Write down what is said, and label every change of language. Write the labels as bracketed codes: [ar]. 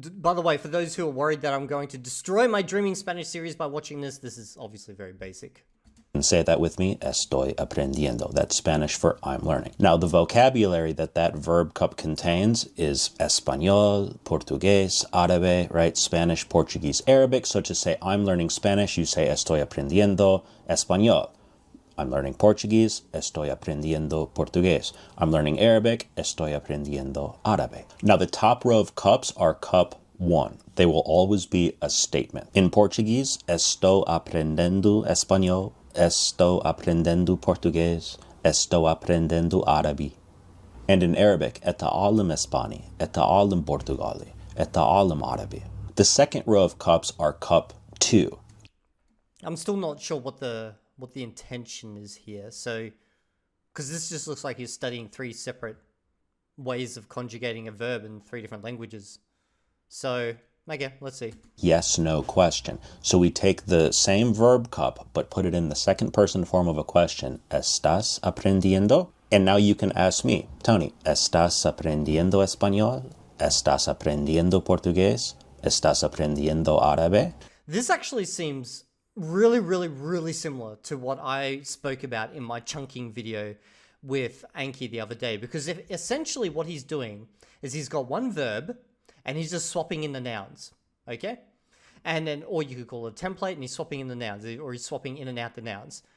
[en] By the way, for those who are worried that I'm going to destroy my Dreaming Spanish series by watching this is obviously very basic. And say that with me, [es] estoy aprendiendo. [en] That's Spanish for I'm learning. Now, the vocabulary that verb cup contains is Español, Portugués, Árabe, right? Spanish, Portuguese, Arabic. So to say I'm learning Spanish, you say [es] estoy aprendiendo Español. [en] I'm learning Portuguese, [es] estoy aprendiendo Portugués. [en] I'm learning Arabic, [es] estoy aprendiendo Árabe. [en] Now, the top row of cups are cup 1. They will always be a statement. In Portuguese, [pt] estou aprendendo Español. Estou aprendendo português, estou aprendendo árabe. [en] And in Arabic, [ar] أتعلم إسباني, أتعلم برتغالي, أتعلم عربي. [en] The second row of cups are cup 2. I'm still not sure what the intention is here. So, because this just looks like you're studying 3 separate ways of conjugating a verb in 3 different languages. So, okay, let's see. Yes, no question. So we take the same verb cup, but put it in the second person form of a question. [es] ¿Estás aprendiendo? [en] And now you can ask me, Tony, [es] ¿estás aprendiendo español? ¿Estás aprendiendo portugués? ¿Estás aprendiendo árabe? [en] This actually seems really, really, really similar to what I spoke about in my chunking video with Anki the other day. Because essentially what he's doing is he's got one verb, and he's just swapping in the nouns, okay? And then, or you could call it a template, and he's swapping in the nouns, or he's swapping in and out the nouns.